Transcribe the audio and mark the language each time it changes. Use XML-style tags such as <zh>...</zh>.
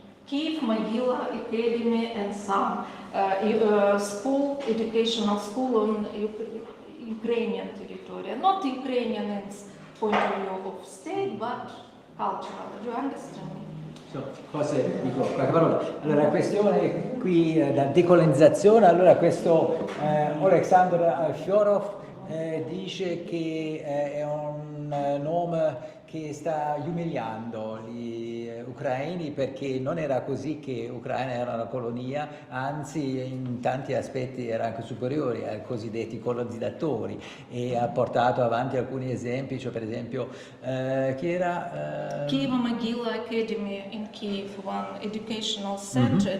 <en>Kiev, Могила, Academy, and some school, educational school on Ukrainian territory. Not Ukrainian in point of view of state, but cultural. Do you understand me?</en> <it>Forse dico qualche parola. Allora, la questione qui da decolonizzazione, allora questo Alexander Alfyorov dice che è un nome che sta umiliando gli ucraini perché non era così che Ucraina era una colonia, anzi in tanti aspetti era anche superiore ai cosiddetti colonizzatori, e ha portato avanti alcuni esempi, cioè per esempio chi era?</it> <en>Kiev Могила Academy in Kiev, one educational center.</en>